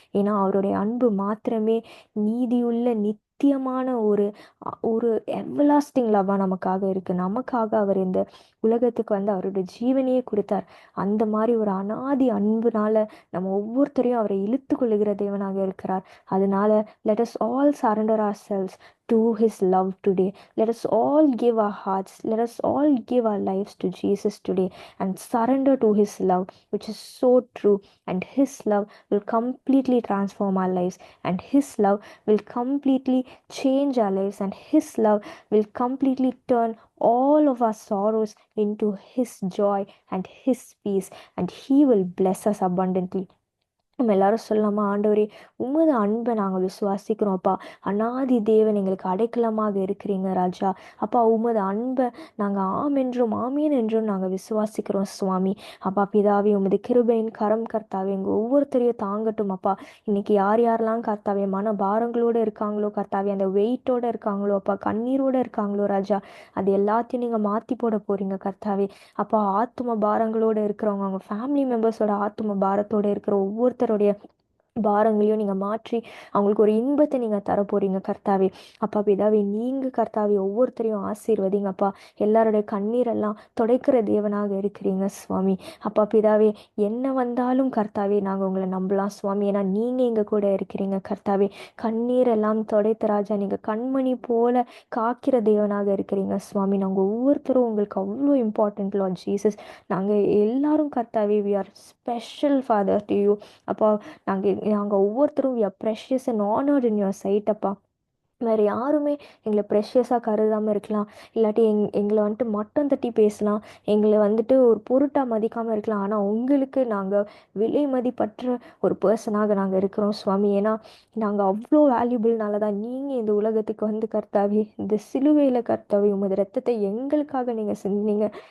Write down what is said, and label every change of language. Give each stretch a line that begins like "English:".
Tamil: ஏன்னா அவருடைய அன்பு மாத்திரமே நீதியுள்ள நித்தியமான ஒரு எவர்லாஸ்டிங் லவ்வா நமக்காக இருக்கு. நமக்காக அவர் இந்த உலகத்துக்கு வந்து அவருடைய ஜீவனையே கொடுத்தார். அந்த மாதிரி ஒரு அனாதி அன்புனால நம்ம ஒவ்வொருத்தரையும் அவரை இழுத்து கொள்ளுகிற தேவனாக இருக்கிறார். அதனால
English: let us all surrender ourselves to his love today. Let us all give our hearts, let us all give our lives to Jesus today and surrender to his love, which is so true. And his love will completely transform our lives, and his love will completely change our lives, and his love will completely turn all of our sorrows into his joy and his peace, and he will bless us abundantly.
Tamil: நம்ம எல்லாரும் சொல்லலாமா? ஆண்டவரே, உமது அன்பை நாங்கள் விசுவாசிக்கிறோம் அப்பா. அனாதி தேவன், எங்களுக்கு அடைக்கலமாக இருக்கிறீங்க ராஜா. அப்பா, உமது அன்பை நாங்கள் ஆம் என்றும் ஆமீன் என்றும் நாங்கள் விசுவாசிக்கிறோம் சுவாமி. அப்பா பிதாவே, உமது கிருபையின் கரம் கர்த்தாவே எங்கள் ஒவ்வொருத்தரையும் தாங்கட்டும் அப்பா. இன்னைக்கு யார் யாரெல்லாம் கர்த்தாவே மன பாரங்களோடு இருக்காங்களோ கர்த்தாவே, அந்த வெயிட்டோடு இருக்காங்களோ அப்பா, கண்ணீரோடு இருக்காங்களோ ராஜா, அது எல்லாத்தையும் நீங்கள் மாற்றி போட போறீங்க கர்த்தாவே. அப்பா, ஆத்தும பாரங்களோடு இருக்கிறவங்க, அவங்க ஃபேமிலி மெம்பர்ஸோட ஆத்தும பாரத்தோடு இருக்கிற ஒவ்வொருத்தருடைய பாரங்களையும் நீங்க மாற்றி அவங்களுக்கு ஒரு இன்பத்தை நீங்க தர போறீங்க கர்த்தாவே. அப்பா பிதாவே, நீங்க கர்த்தாவே ஒவ்வொருத்தரையும் ஆசீர்வதிங்கப்பா. எல்லாருடைய கண்ணீரெல்லாம் துடைக்கிற தேவனாக இருக்கிறீங்க சுவாமி. அப்பா பிதாவே, என்ன வந்தாலும் கர்த்தாவே நாங்க உங்களை நம்பலாம் சுவாமி. ஏன்னா நீங்க எங்க கூட இருக்கிறீங்க கர்த்தாவே. கண்ணீர் எல்லாம் துடைத்த ராஜா, நீங்க கண்மணி போல காக்கிற தேவனாக இருக்கிறீங்க சுவாமி. நாங்க ஒவ்வொருத்தரும் உங்களுக்கு அவ்வளோ இம்பார்ட்டன்ட் லார்ட் ஜீசஸ். நாங்க எல்லாரும் கர்த்தாவே,
English: we are special father to you
Tamil: அப்பா. நாங்கள் ஒவ்வொருத்தரும்
English: we are precious and honored in your sight அப்பா.
Tamil: வேறு யாருமே எங்களை ப்ரெஷியஸாக கருதாமல் இருக்கலாம், இல்லாட்டி எங்களை வந்துட்டு மட்டம் தட்டி பேசலாம், எங்களை வந்துட்டு ஒரு பொருட்டாக மதிக்காமல் இருக்கலாம். ஆனால் உங்களுக்கு நாங்கள் விலை மதிப்பற்ற ஒரு பர்சனாக நாங்கள் இருக்கிறோம் சுவாமி. ஏன்னா நாங்கள் அவ்வளோ வேல்யூபிள்னால தான் நீங்கள் இந்த உலகத்துக்கு வந்து கர்த்தாவே, இந்த சிலுவையில் கர்த்தாவே உமது ரத்தத்தை எங்களுக்காக நீங்கள் செஞ்சீங்க.